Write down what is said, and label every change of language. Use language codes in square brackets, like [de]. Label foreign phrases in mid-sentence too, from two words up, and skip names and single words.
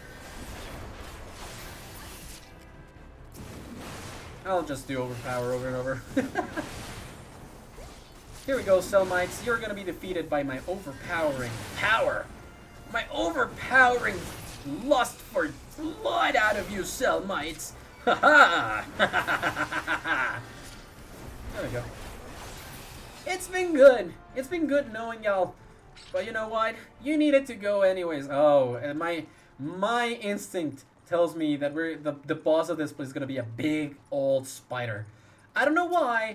[en] I'll just do overpower over and over. Here we go, Selmites. You're gonna be defeated by my overpowering power. My overpowering lust for blood out of you, Selmites. Ha ha! There we go. It's been good. It's been good knowing y'all. But you know what? You needed to go anyways. Oh, and my instinct tells me that the boss of this place is gonna be a big old spider. I don't know why.